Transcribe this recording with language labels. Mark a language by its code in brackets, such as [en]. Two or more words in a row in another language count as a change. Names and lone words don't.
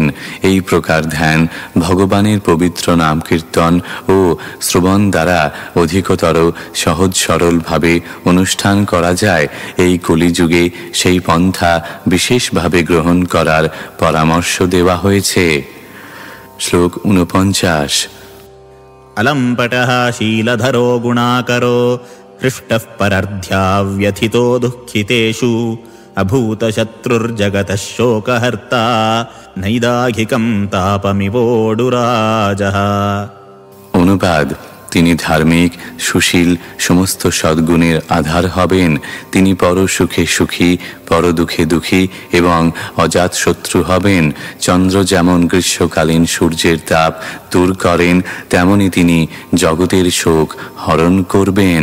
[bn] এই প্রকার ধ্যান, ভগবানের পবিত্র নাম কীর্তন ও শ্রবণ দ্বারা অধিকতর সহজ সরলভাবে অনুষ্ঠান করা যায়। এই কলিযুগে সেই পন্থা বিশেষভাবে গ্রহণ করার পরামর্শ দেওয়া হয়েছে। শ্লোক 49। [sa] अलम्पटः शीलधरो गुणाकरो हृष्टः परर्ध्या व्यथितो दुःखितेषु अभूतशत्रुर्जगतः शोकहर्ता नैदाघिकं तापमिवोडुराजः। [bn] অনুবাদ: তিনি ধার্মিক, সুশীল, সমস্ত সদ্গুণের আধার হবেন। তিনি পর সুখে সুখী, পর দুঃখে দুঃখী এবং অজাত শত্রু হবেন। চন্দ্র যেমন গ্রীষ্মকালীন সূর্যের তাপ দূর করেন, তেমনি তিনি জগতের শোক হরণ করবেন।